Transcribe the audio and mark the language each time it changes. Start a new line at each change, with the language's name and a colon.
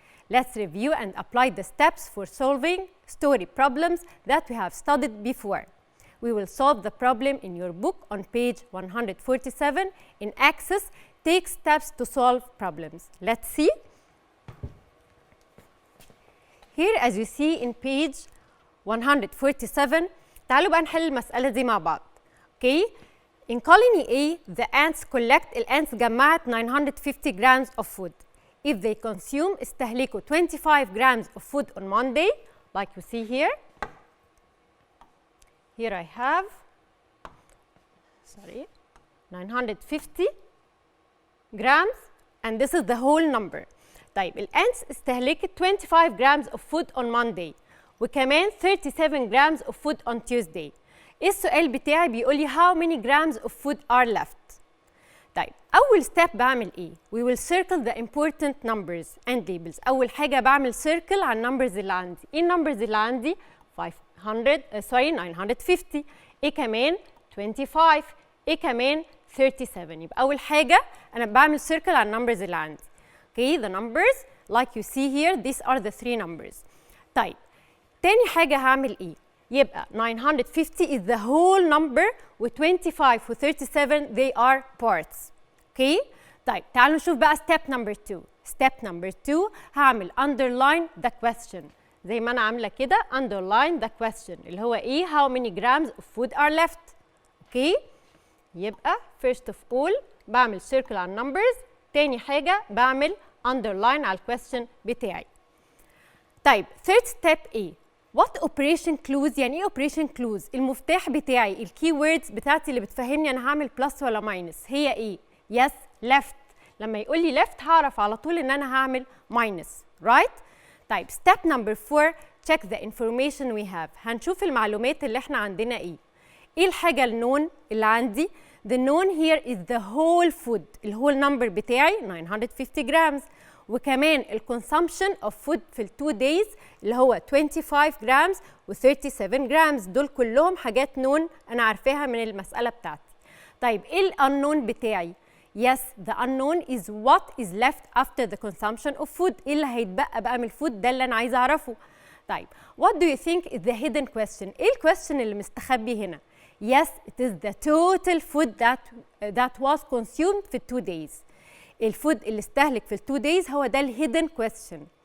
English: Let's review and apply the steps for solving story problems that we have studied before. We will solve the problem in your book on page 147 in Access. Take steps to solve problems. Let's see. Here, as you see in page 147,
Arabic: تعالوا بقى نحل المسألة دي مع بعض.
English: Okay? In colony A, the ants collect,
Arabic: الants جمعت
English: 950 grams of food. If they consume,
Arabic: استهلكوا
English: 25 grams of food on Monday, like you see here. Here I have, 950 grams, and this is the whole number.
Arabic: طيب الants استهلكت
English: 25 grams of food on Monday
Arabic: وكمان
English: 37 grams of food on Tuesday.
Arabic: ايه السؤال بتاعي؟ بيقول لي
English: how many grams of food are left.
Arabic: طيب أول step بعمل إيه؟
English: We will circle the important numbers and labels.
Arabic: أول حاجة بعمل circle على النمبرز اللي عندي. إيه النمبرز اللي عندي؟ 950. إيه كمان؟ 25. إيه كمان؟ 37. يبقى أول حاجة أنا بعمل circle على النمبرز اللي عندي.
English: Okay, the numbers like you see here, these are the three numbers.
Arabic: طيب تاني حاجة هعمل إيه؟ يبقى 950
English: is the whole number
Arabic: و 25 و 37
English: they are parts. Okay?
Arabic: طيب تعالوا نشوف بقى step number 2.
English: Step number 2 هعمل underline the question.
Arabic: زي ما أنا عاملة كده
English: underline the question
Arabic: اللي هو إيه؟
English: how many grams of food are left. Okay? يبقى first of all بعمل circle على numbers.
Arabic: تاني حاجة بعمل underline على الquestion بتاعي. طيب third step إيه؟
English: What operation clues؟
Arabic: يعني إيه operation clues؟ المفتاح بتاعي الكي ووردز بتاعتي اللي بتفهمني أنا هعمل بلس ولا ماينس هي إيه؟
English: Yes, left.
Arabic: لما يقول لي left هعرف على طول إن أنا هعمل
English: minus, right؟ طيب step number 4 check the information we have.
Arabic: هنشوف المعلومات اللي إحنا عندنا إيه. إيه الحاجة النون اللي عندي؟
English: The known here is the whole food.
Arabic: الwhole number بتاعي 950 grams. وكمان الconsumption of food في ال 2 days اللي هو 25 grams و 37 grams. دول كلهم حاجات نون أنا عارفاها من المسألة بتاعتي. طيب إيه الunknown بتاعي؟
English: Yes, the unknown is what is left after the consumption of food.
Arabic: إيه اللي هيتبقى بقى من الفود؟ ده اللي أنا عايزة أعرفه.
English: طيب what do you think is the hidden question؟
Arabic: إيه الكويستشن اللي مستخبي هنا؟
English: Yes, it is the total food that was consumed
Arabic: في 2 days. الفود اللي استهلك في 2 days هو ده hidden question.